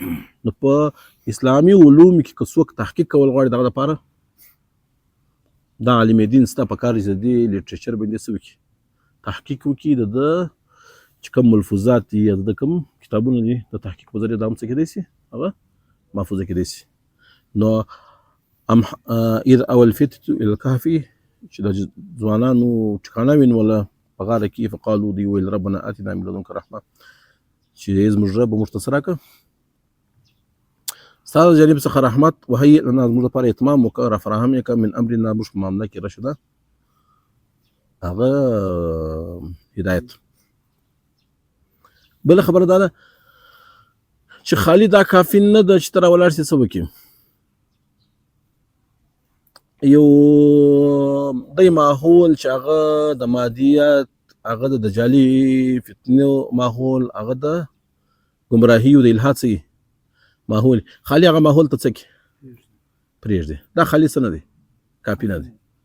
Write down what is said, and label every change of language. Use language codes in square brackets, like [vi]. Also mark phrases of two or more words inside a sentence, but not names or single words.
[ps] نو په اسلامي علومو کې که څوک تحقیق کول غواړي دغه دپاره دا عالم دین ستا په کار چې د دې لټریچر باندې څه وکړي تحقیق وکړي د ده چې کوم ملفوظات دي یا د ده کوم کتابونه دي د تحقیق په ذریعه دا هم څه کېدای شي هغه محفوظه کېدای شي. نو [ar] اذ اول الفتية الى الكهف [ps] چې د ځوانانو ټکانه ونیوله په غاره کې فقالو دوی ویل [ar] ربنا آتنا من لدنک رحمه [ps] چې زموږ رب موږ ته څه راکړه ستا د جانب څخه رحمت [ar] وهیئ لنا [ps] زموږ لپاره اتمام وکړه رافراهم یې کړه [ar] من امرنا [ps] موږ په معامله کې رشده هغه هدایت. بله خبره دا ده چې خالي دا کافي نه ده چې ته راولاړ شې څه وکړي یو دی ماحول چې هغه د مادیت هغه د دجالي فتنو ماحول هغه د ګمراهي او د الحاد څه ماحول خالي هغه ماحول ته څه پرېږدي دا خالي څه نه دی کافي نه دی.